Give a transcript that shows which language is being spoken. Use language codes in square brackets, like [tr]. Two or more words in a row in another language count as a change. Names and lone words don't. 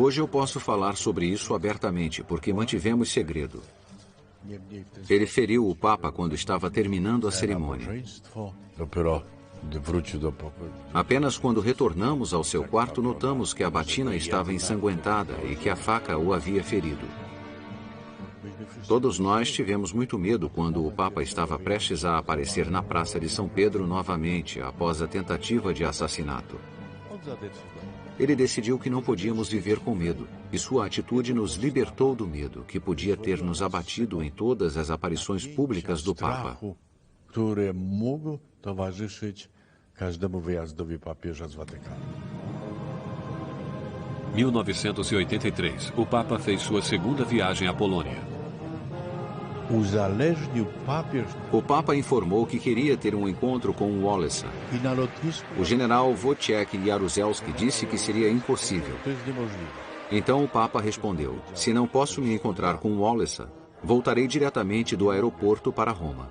[pt] Hoje eu posso falar sobre isso abertamente, porque mantivemos segredo. [pl] niemniej w ten [pt] Ele feriu o Papa quando estava terminando a cerimônia. [pl] nabożeństwo. Dopiero gdy wrócił do pokoju. [pt] Apenas quando retornamos ao seu quarto, notamos que a batina estava ensanguentada e que a faca o havia ferido. Todos nós tivemos muito medo quando o Papa estava prestes a aparecer na Praça de São Pedro novamente, após a tentativa de assassinato. [pl] On zadecydował. [pt] Ele decidiu que não podíamos viver com medo, e sua atitude nos libertou do medo que podia ter nos abatido em todas as aparições públicas do Papa. [pl] Strachu, który mógł towarzyszyć każdemu wyjazdowi papieża z Watykanu. [pt] 1983, o Papa fez sua segunda viagem à Polônia. [pl] Uzależnił papież [pt] O Papa informou que queria ter um encontro com Wałęsa. [pl] i na lotnisku. [pt] O general Wojciech Jaruzelski disse que seria impossível. [pl] To jest niemożliwe. [pt] Então o Papa respondeu: se não posso me encontrar com Wałęsa, voltarei diretamente do aeroporto para Roma.